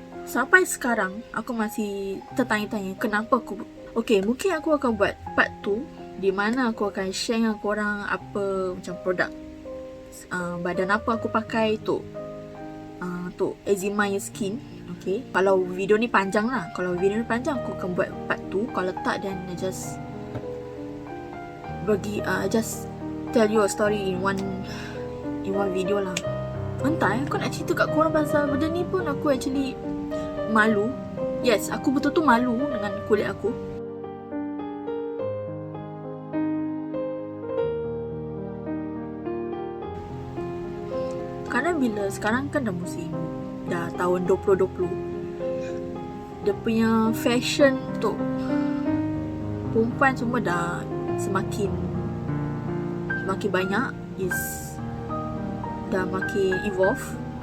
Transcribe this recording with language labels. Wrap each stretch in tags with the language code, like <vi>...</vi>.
<ms>Sampai sekarang aku masih tertanya-tanya kenapa aku. Okay, mungkin aku akan buat part 2 di mana aku akan share dengan korang apa macam produk badan apa aku pakai untuk eczema skin. Okay, kalau video ni panjang lah, kalau video ni panjang aku akan buat part 2. Kalau tak,</ms> <en>then I just just tell you a story in one video lah.</en> <ms>Entah aku nak cerita kat korang pasal benda ni pun aku actually malu. Yes, aku betul-betul malu dengan kulit aku. Kadang bila sekarang kan dah tahun 2020, dia punya fashion untuk perempuan semua dah semakin banyak, dah makin evolve.</ms>